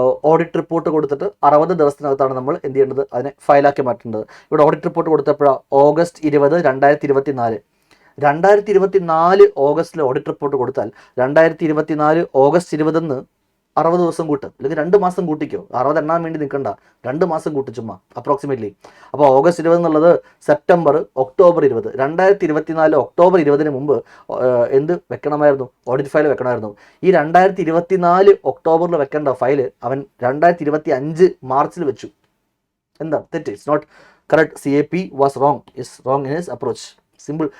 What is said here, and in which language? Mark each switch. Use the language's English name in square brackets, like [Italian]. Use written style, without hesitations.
[Malayalam] Audit report കൊടുത്തിട്ട് 60 ദിവസത്തിനകത്താണ് നമ്മൾ എന്ത് ചെയ്യേണ്ടത്? അതിനെ ഫയലാക്കി മാറ്റേണ്ടത്. ഇവിടെ ഓഡിറ്റ് റിപ്പോർട്ട് കൊടുത്തപ്പോഴാണ് August 20, 2024. 2024 ഓഗസ്റ്റിൽ ഓഡിറ്റ് റിപ്പോർട്ട് കൊടുത്താൽ 2024 August 20 60 ദിവസം കൂട്ട്, അല്ലെങ്കിൽ 2 മാസം കൂട്ടിക്കോ. 60 എണ്ണാൻ വേണ്ടി നിൽക്കണ്ട, 2 മാസം കൂട്ടി ചുമ്മാ അപ്രോക്സിമേറ്റ്ലി. അപ്പോൾ August 20 എന്നുള്ളത് September, October 20. 2024 October 20 മുമ്പ് എന്ത് വെക്കണമായിരുന്നു? Audit file വെക്കണമായിരുന്നു. ഈ 2024 ഒക്ടോബറിൽ വെക്കേണ്ട ഫയല് അവൻ 2025 മാർച്ചിൽ വെച്ചു. എന്താ തെറ്റ്? [English] It's not correct. CAP was wrong, is wrong in his approach. Simple.